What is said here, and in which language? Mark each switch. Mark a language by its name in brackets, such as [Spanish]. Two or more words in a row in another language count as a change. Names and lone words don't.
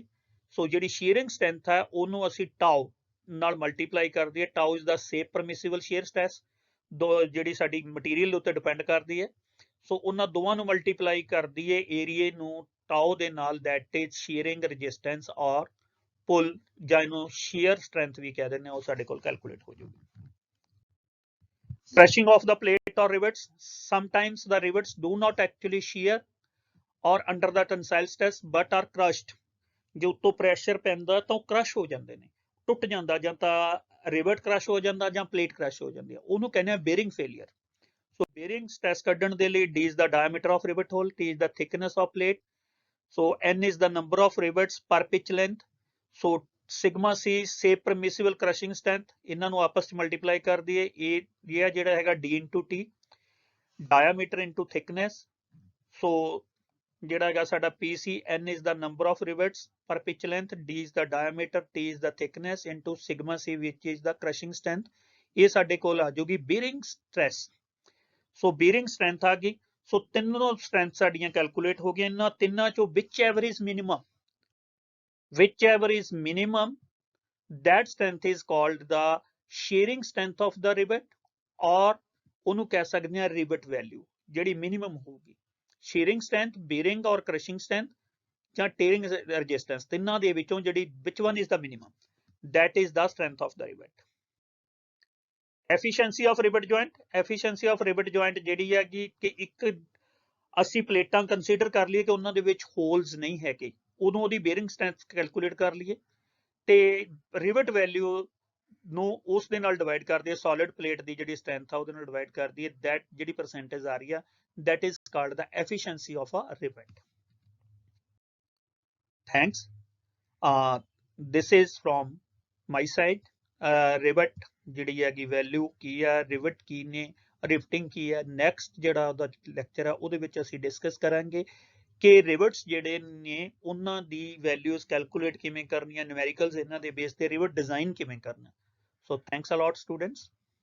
[Punjabi] ਸੋ ਜਿਹੜੀ [English] shearing strength [Punjabi] ਹੈ ਉਹਨੂੰ ਅਸੀਂ ਟਾਓ ਨਾਲ ਮਲਟੀਪਲਾਈ ਕਰ ਦਈਏ, [English] tau is the safe permissible shear stress, [Punjabi] ਜਿਹੜੀ ਸਾਡੀ ਮਟੀਰੀਅਲ ਉੱਤੇ ਡਿਪੈਂਡ ਕਰਦੀ ਹੈ। ਸੋ ਉਹਨਾਂ ਦੋਵਾਂ ਨੂੰ ਮਲਟੀਪਲਾਈ ਕਰ ਦਈਏ ਏਰੀਏ ਨੂੰ ਟਾਓ ਦੇ ਨਾਲ, [English] that is shearing resistance [Punjabi] ਔਰ ਪੁੱਲ, ਜਾਂ ਇਹਨੂੰ [English] shear strength [Punjabi] ਵੀ ਕਹਿ ਦਿੰਦੇ, ਉਹ ਸਾਡੇ ਕੋਲ ਕੈਲਕੂਲੇਟ ਹੋ ਜਾਊਗੀ। [English] Crushing of the plate or rivets, sometimes the rivets do not actually shear or under the tensile stress but are crushed, [Punjabi] ਜੇ ਉੱਤੋਂ ਪ੍ਰੈਸ਼ਰ ਪੈਂਦਾ ਤਾਂ ਉਹ ਕ੍ਰਸ਼ ਹੋ ਜਾਂਦੇ ਨੇ, ਟੁੱਟ ਜਾਂਦਾ, ਜਾਂ ਤਾਂ ਰਿਵਟ ਕ੍ਰਸ਼ ਹੋ ਜਾਂਦਾ ਜਾਂ ਪਲੇਟ ਕ੍ਰਸ਼ ਹੋ ਜਾਂਦੀ ਹੈ, ਉਹਨੂੰ ਕਹਿੰਦੇ ਆ [English] bearing failure. ਸੋ bearing stress [Punjabi] ਕੱਢਣ ਦੇ ਲਈ [English] D is the diameter of rivet hole, T is the thickness of plate, so N is the number of rivets per pitch length, so sigma C safe permissible crushing strength, [Punjabi] ਇਹਨਾਂ ਨੂੰ ਆਪਸ ਚ ਮਲਟੀਪਲਾਈ ਕਰ ਦਈਏ, ਇਹ ਜਿਹੜਾ ਹੈਗਾ [English] D into T, diameter into thickness, so [Punjabi] ਜਿਹੜਾ ਹੈਗਾ ਸਾਡਾ PC, [English] N is the number of rivets per pitch length, D is the diameter, T is the thickness, into sigma C which is the crushing strength, [Punjabi] ਇਹ ਸਾਡੇ ਕੋਲ ਆ ਜਾਊਗੀ [English] bearing stress। [Punjabi] ਸੋ [English] bearing strength [Punjabi] ਆ ਗਈ। ਸੋ ਤਿੰਨੋਂ ਸਟਰੈਂਥ ਸਾਡੀਆਂ ਕੈਲਕੂਲੇਟ ਹੋ ਗਈਆਂ, ਇਹਨਾਂ ਤਿੰਨਾਂ ਚੋਂ [English] whichever is minimum, that strength is called the shearing strength of the rivet, or [Punjabi] ਉਹਨੂੰ ਕਹਿ ਸਕਦੇ ਹਾਂ [English] rivet value, [Punjabi] ਜਿਹੜੀ minimum ਹੋਊਗੀ। [English] shearing strength, bearing or crushing strength ਜਾਂ tearing resistance, [Punjabi] ਤਿੰਨਾਂ ਦੇ ਵਿੱਚੋਂ ਜਿਹੜੀ [English] which one is the minimum, that is the strength of the rivet। efficiency of rivet joint, efficiency of rivet joint [Punjabi] ਜਿਹੜੀ ਹੈਗੀ ਕਿ ਇੱਕ ਅਸੀਂ ਪਲੇਟਾਂ ਕੰਸੀਡਰ ਕਰ ਲਈਏ ਕਿ ਉਹਨਾਂ ਦੇ ਵਿੱਚ ਹੋਲਸ ਨਹੀਂ ਹੈਗੇ, ਉਦੋਂ ਉਹਦੀ [English] bearing strength [Punjabi] ਕੈਲਕੂਲੇਟ ਕਰ ਲਈਏ, ਤੇ [English] rivet value [Punjabi] ਨੂੰ ਉਸ ਦੇ ਨਾਲ ਡਿਵਾਈਡ ਕਰ ਦਈਏ, [English] solid plate [Punjabi] ਦੀ ਜਿਹੜੀ ਸਟਰੈਂਥ ਆ ਉਹਦੇ ਨਾਲ ਡਿਵਾਈਡ ਕਰ ਦਈਏ, ਦੈਟ ਜਿਹੜੀ ਪਰਸੈਂਟੇਜ ਆ ਰਹੀ ਆ, [English] that is called the efficiency of a rivet। Thanks. This is from my side। [Punjabi] rivet ਜਿਹੜੀ ਹੈਗੀ ਵੈਲਿਊ ਕੀ ਆ, ਰਿਵਟ ਕੀ ਨੇ, ਰਿਫਟਿੰਗ ਕੀ ਹੈ, ਨੈਕਸਟ ਜਿਹੜਾ ਉਹਦਾ ਲੈਕਚਰ ਆ ਉਹਦੇ ਵਿੱਚ ਅਸੀਂ ਡਿਸਕਸ ਕਰਾਂਗੇ ਕਿ ਰਿਵਟਸ ਜਿਹੜੇ ਨੇ ਉਹਨਾਂ ਦੀ ਵੈਲਿਊਜ਼ ਕੈਲਕੂਲੇਟ ਕਿਵੇਂ ਕਰਨੀਆਂ, ਨਿਊਮੈਰੀਕਲਸ ਇਹਨਾਂ ਦੇ ਬੇਸ ਤੇ [English] rivet design [Punjabi] ਕਿਵੇਂ ਕਰਨਾ। [English] So thanks a lot students.